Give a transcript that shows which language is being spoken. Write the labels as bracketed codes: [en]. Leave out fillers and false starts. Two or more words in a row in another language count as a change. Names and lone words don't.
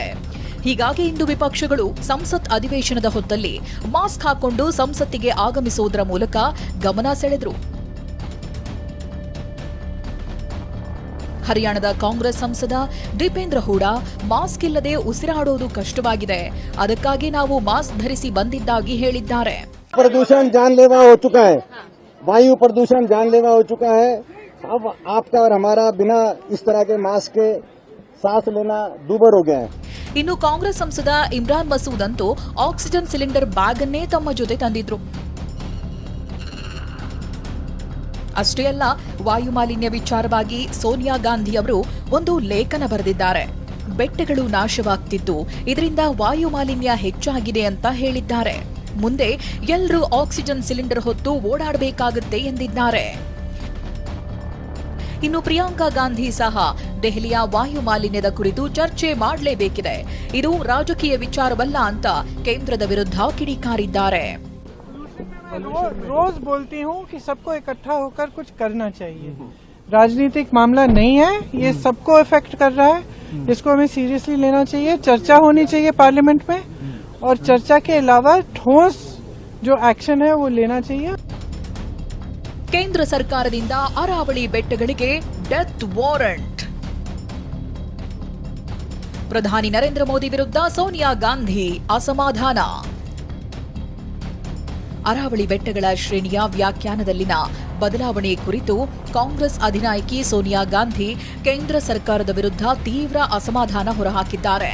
[kn] ಹೀಗಾಗಿ ಇಂದು ವಿಪಕ್ಷಗಳು ಸಂಸತ್ ಅಧಿವೇಶನದ ಹೊತ್ತಲ್ಲಿ ಮಾಸ್ಕ್ ಹಾಕೊಂಡು ಸಂಸತ್ತಿಗೆ ಆಗಮಿಸುವುದರ ಮೂಲಕ ಗಮನ ಸೆಳೆದರು. ಹರಿಯಾಣದ ಕಾಂಗ್ರೆಸ್ ಸಂಸದ ದೀಪೇಂದ್ರ ಹೂಡಾ ಮಾಸ್ಕ್ ಇಲ್ಲದೆ ಉಸಿರಾಡೋದು ಕಷ್ಟವಾಗಿದೆ, ಅದಕ್ಕಾಗಿ ನಾವು ಮಾಸ್ಕ್ ಧರಿಸಿ ಬಂದಿದ್ದಾಗಿ ಹೇಳಿದ್ದಾರೆ. [hi] प्रदूषण जानलेवा हो चुका है, वायु प्रदूषण जानलेवा हो चुका है। अब आपका और हमारा बिना इस तरह के मास्क के सांस लेना दूभर हो गया है. [kn] ಇನ್ನು ಕಾಂಗ್ರೆಸ್ ಸಂಸದ ಇಮ್ರಾನ್ ಮಸೂದ್ ಅಂತೂ [en] oxygen cylinder bag [kn] ಅನ್ನೇ ತಮ್ಮ ಜೊತೆ ತಂದಿದ್ರು. ಅಷ್ಟೇ ಅಲ್ಲ, ವಾಯುಮಾಲಿನ್ಯ ವಿಚಾರವಾಗಿ ಸೋನಿಯಾ ಗಾಂಧಿ ಅವರು ಒಂದು ಲೇಖನ ಬರೆದಿದ್ದಾರೆ. ಬೆಟ್ಟಗಳು ನಾಶವಾಗ್ತಿದ್ದು ಇದರಿಂದ ವಾಯುಮಾಲಿನ್ಯ ಹೆಚ್ಚಾಗಿದೆ ಅಂತ ಹೇಳಿದ್ದಾರೆ. ಮುಂದೆ ಎಲ್ಲರೂ [en] oxygen cylinder [kn] ಹೊತ್ತು ಓಡಾಡಬೇಕಾಗುತ್ತೆ ಎಂದಿದ್ದಾರೆ. ಇನ್ನು ಪ್ರಿಯಾಂಕಾ ಗಾಂಧಿ ಸಹ ದೆಹಲಿಯ ವಾಯುಮಾಲಿನ್ಯದ ಕುರಿತು ಚರ್ಚೆ ಮಾಡಲೇಬೇಕಿದೆ, ಇದು ರಾಜಕೀಯ ವಿಚಾರವಲ್ಲ ಅಂತ ಕೇಂದ್ರದ ವಿರುದ್ಧ ಕಿಡಿಕಾರಿದ್ದಾರೆ. [hi] रोज बोलती हूँ कि सबको इकट्ठा होकर कुछ करना चाहिए. राजनीतिक मामला नहीं है, ये सबको इफेक्ट कर रहा है, इसको हमें सीरियसली लेना चाहिए. चर्चा होनी चाहिए पार्लियामेंट में, और चर्चा के अलावा ठोस जो एक्शन है वो लेना चाहिए. [kn] ಕೇಂದ್ರ ಸರ್ಕಾರದಿಂದ ಅರಾವಳಿ ಬೆಟ್ಟಗಳಿಗೆ [en] death warrant. [kn] ಪ್ರಧಾನಿ ನರೇಂದ್ರ ಮೋದಿ ವಿರುದ್ಧ ಸೋನಿಯಾ ಗಾಂಧಿ ಅಸಮಾಧಾನ. ಅರಾವಳಿ ಬೆಟ್ಟಗಳ ಶ್ರೇಣಿಯ ವ್ಯಾಖ್ಯಾನದಲ್ಲಿನ ಬದಲಾವಣೆ ಕುರಿತು ಕಾಂಗ್ರೆಸ್ ಅಧಿನಾಯಕಿ ಸೋನಿಯಾ ಗಾಂಧಿ ಕೇಂದ್ರ ಸರ್ಕಾರದ ವಿರುದ್ಧ ತೀವ್ರ ಅಸಮಾಧಾನ ಹೊರಹಾಕಿದ್ದಾರೆ.